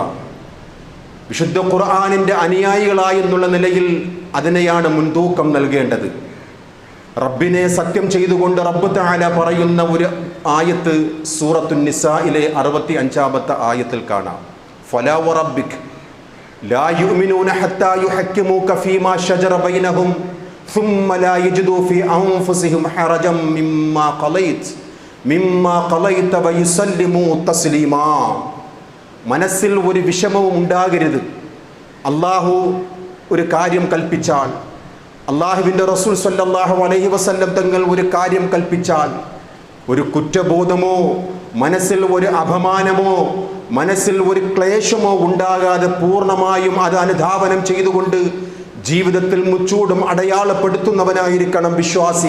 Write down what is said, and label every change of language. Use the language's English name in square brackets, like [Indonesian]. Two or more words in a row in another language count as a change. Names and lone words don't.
[Malayalam] വിശുദ്ധ ഖുർആനിൻ്റെ അനുയായികളായെന്നുള്ള നിലയിൽ അതിനെയാണ് മുൻതൂക്കം നൽകേണ്ടത്. റബ്ബിനെ സത്യം ചെയ്തുകൊണ്ട് റബ്ബ് തആല പറയുന്ന ഒരു ആയത്ത് സൂറത്തുൻ നിസായിലെ 65-ാമത്തെ ആയത്തിൽ കാണാം. [Arabic] فلا وربك لا يؤمنون حتى يحكموك فيما شجر بينهم ثم لا يجدوا في أنفسهم حرجا مما قضيت ويسلموا تسليما. [Malayalam] മനസ്സിൽ ഒരു വിഷമവും ഉണ്ടാകരുത്. അള്ളാഹു ഒരു കാര്യം കൽപ്പിച്ചാൽ, അള്ളാഹുവിൻ്റെ റസൂൽ [Arabic] صلى الله عليه وسلم [Malayalam] തങ്ങൾ ഒരു കാര്യം കൽപ്പിച്ചാൽ ഒരു കുറ്റബോധമോ മനസ്സിൽ ഒരു അപമാനമോ മനസ്സിൽ ഒരു ക്ലേശമോ ഉണ്ടാകാതെ പൂർണ്ണമായും അത് അനുധാവനം ചെയ്തുകൊണ്ട് ജീവിതത്തിൽ മുച്ചൂടും അടയാളപ്പെടുത്തുന്നവനായിരിക്കണം വിശ്വാസി.